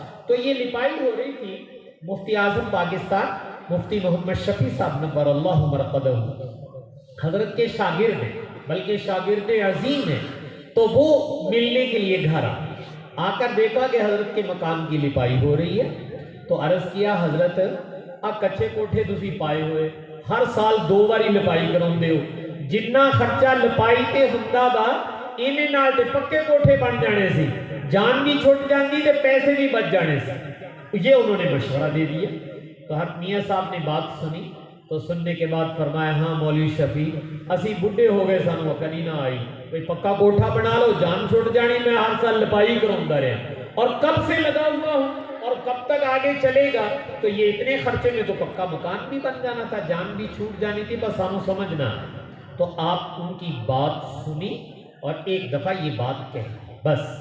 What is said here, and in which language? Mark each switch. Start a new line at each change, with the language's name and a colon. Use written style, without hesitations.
Urdu: تو یہ لپائی ہو رہی تھی. مفتی اعظم پاکستان مفتی محمد شفیع صاحب نور اللہ مرقدہ حضرت کے شاگرد ہیں، بلکہ شاگرد عظیم ہیں. تو وہ ملنے کے لیے گھر آ کر دیکھا کہ حضرت کے مکان کی لپائی ہو رہی ہے. تو عرض کیا حضرت
Punjabi: کچے کوٹھے تسی پائے ہوئے، ہر سال 2 باری لپائی کراؤندے ہو، جنہ خرچہ لپائی تے ہوندا دا اینے نال تے پکے کوٹھے بن جانے سی، جان بھی چھٹ جاندی تے پیسے بھی بچ جانے سی.
Urdu: یہ انہوں نے مشورہ دے دیا تو ہر میاں صاحب نے بات سنی تو سننے کے بعد فرمایا
Punjabi: ہاں مولوی شفیع اسی بڈھے ہو گئے سانو عقل ہی نہ آئی، کوئی پکا کوٹھا بنا لو، جان چھوٹ جانی،
Urdu: میں ہر سال لپائی کراؤں رہا اور کب سے لگا ہوا ہوں اور کب تک آگے چلے گا، تو یہ اتنے خرچے میں تو پکا مکان بھی بن جانا تھا، جان بھی چھوٹ جانی تھی،
Punjabi: بس سانو سمجھنا۔
Urdu: تو آپ ان کی بات سنی اور ایک دفعہ یہ بات کہی، بس